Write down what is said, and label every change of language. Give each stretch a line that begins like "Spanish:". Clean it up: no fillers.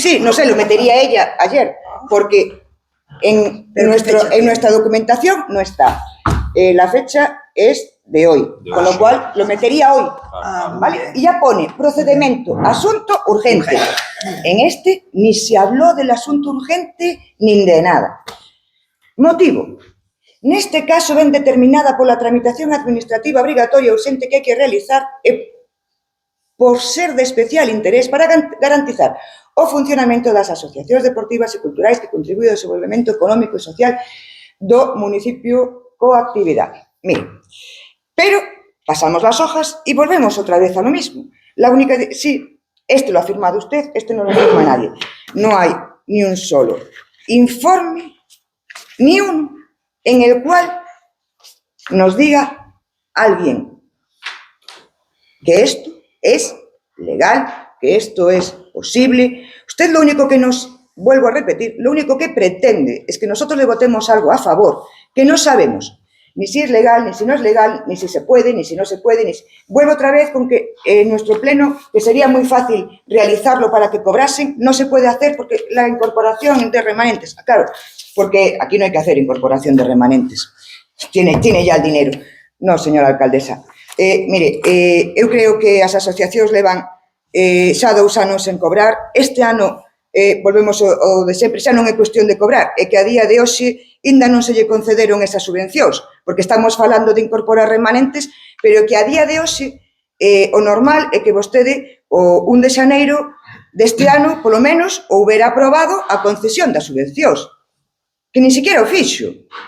Spanish: Sí, no sé, lo metería ella ayer, porque En nuestra documentación no está. La fecha es de hoy, con lo cual lo metería hoy, ¿vale? Y ya pone procedimiento, asunto urgente. En este ni se habló del asunto urgente ni de nada. Motivo.
Galician: Neste caso ven determinada pola tramitación administrativa obrigatoria urxente que hai que realizar e por ser de especial interés para garantizar o funcionamento das asociacións deportivas e culturais que contribúen ao desenvolvemento económico e social do municipio coa actividade.
Spanish: Mire, pero pasamos las hojas y volvemos otra vez a lo mismo. La única, sí, este lo ha firmado usted, este no lo firma nadie. No hay ni un solo informe, ni uno, en el cual nos diga alguien que esto es legal, que esto es posible. Usted lo único que nos, vuelvo a repetir, lo único que pretende es que nosotros le votemos algo a favor, que no sabemos ni si es legal, ni si no es legal, ni si se puede, ni si no se puede. Vuelvo otra vez con que nuestro pleno, que sería muy fácil realizarlo para que cobrasen, no se puede hacer porque la incorporación de remanentes, claro, porque aquí no hay que hacer incorporación de remanentes, tiene ya el dinero. No, señora alcaldesa.
Galician: Mire, eu creo que as asociacións levan xa 2 anos en cobrar. Este ano, volvemos ao de sempre, xa non é cuestión de cobrar, é que a día de hoxe ainda non se lle concederon esas subvencións, porque estamos falando de incorporar remanentes, pero que a día de hoxe o normal é que vostede o 1 de xaneiro deste ano, polo menos, houbera aprobado a concesión das subvencións, que
Spanish: ni siquiera
Galician: o fixo.